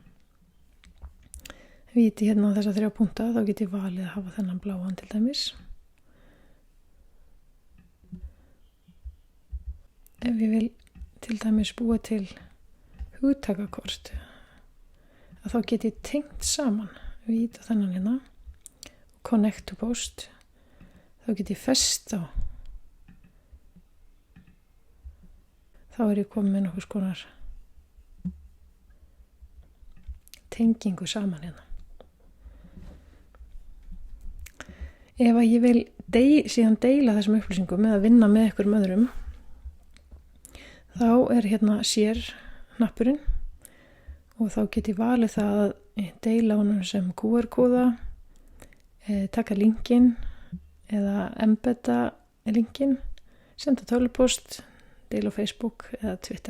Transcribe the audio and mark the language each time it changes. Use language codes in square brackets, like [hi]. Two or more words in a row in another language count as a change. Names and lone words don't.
[is] Ef ég íti hérna á þessa 3 punkta, þá get ég valið að hafa þennan bláan til dæmis. Ef ég vil til dæmis búa til hugtakakort, að þá get ég tengt saman. Ef ég íti á þennan hérna, [en] connect to post, [is] þá get ég fest á. Þá er ég komið með nokkuð skonar tengingu saman hérna. Ef að ég vil síðan deila þessum upplýsingum eða vinna með einhverjum öðrum, þá er hérna sér hnappurinn og þá get ég valið það að deila honum sem QR-kóða, taka linkinn eða embedda linkinn, senda tölvupost, deila á Facebook eða Twitter.